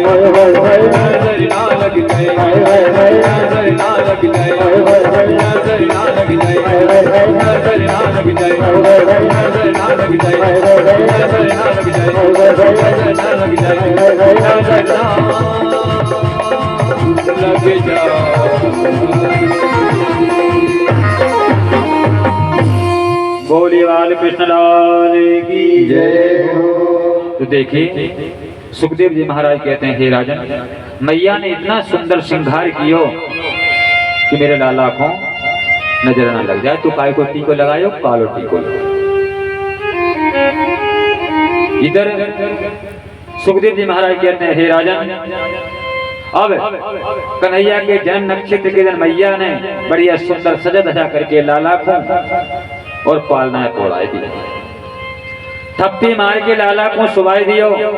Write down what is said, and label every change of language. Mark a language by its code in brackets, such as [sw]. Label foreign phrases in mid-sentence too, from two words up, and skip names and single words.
[hi] नजर ना लग जाए नजर ना लग जाए नजर ना लग जाए नजर ना लग जाए नजर ना लग जाए नजर ना लग जाए नजर ना लग जाए नजर ना लग जाए। बोलिए बाल कृष्ण लाल की जय हो। तो देखिए सुखदेव जी महाराज कहते हैं, हे राजन, मैया ने इतना सुंदर श्रृंगार कियो कि मेरे लाला को नजर न लग जाए। [bra] तो काय को टीको लगायो, कालो टीको लगायो। [hi] इधर सुखदेव जी महाराज कहते हैं, हे राजन, अब कन्हैया के जन्म नक्षत्र के दिन मैया ने बढ़िया सुंदर सजा धजा करके लाला को और पालना पौड़ाई दी, थप्पी मार के लाला को सुवाई दियो।